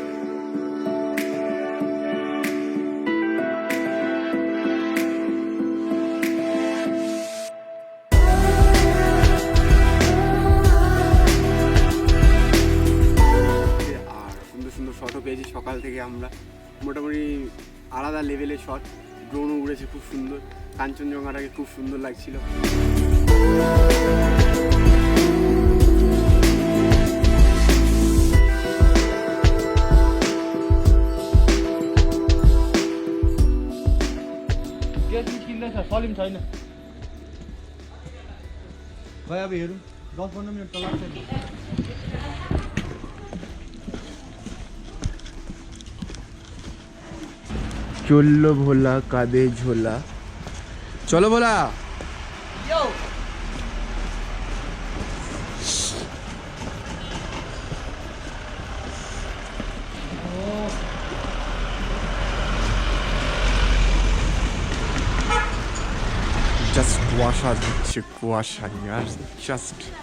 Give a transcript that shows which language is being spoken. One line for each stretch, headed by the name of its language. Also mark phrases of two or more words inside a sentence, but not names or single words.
Bangla: আর সুন্দর সুন্দর শটও পেয়েছি সকাল থেকে আমরা, মোটামুটি আলাদা লেভেলের শট। ড্রোনও উড়েছে খুব সুন্দর, কাঞ্চনজঙ্ঘাটাকে খুব সুন্দর লাগছিল।
Nepali: सलिम छैन भाइ, अब हेरौँ 10-15 मिनट त लाग्छ नि।
Bangla: চললো ভোলা কাঁধে ঝোলা, চলো ভোলা। জাস্ট কুয়াশা দিচ্ছে, কুয়াশা ইয়ার, জাস্ট